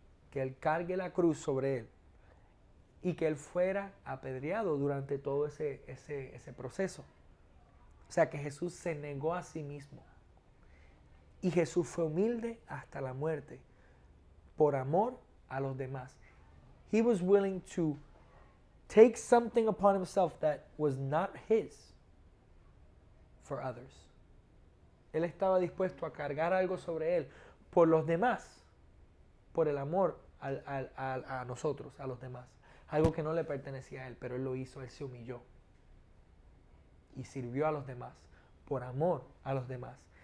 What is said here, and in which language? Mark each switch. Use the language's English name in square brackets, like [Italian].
[Spanish] Que Él cargue la cruz sobre Él. Y que Él fuera apedreado durante todo ese proceso. O sea que Jesús se negó a sí mismo. Y Jesús fue humilde hasta la muerte por amor a los demás. [English] He was willing to take something upon himself that was not his for others. [Spanish] Él estaba dispuesto a cargar algo sobre él por los demás, por el amor a nosotros, a los demás. Algo que no le pertenecía a él, pero él lo hizo, él se humilló. Y sirvió a los demás, por amor a los demás.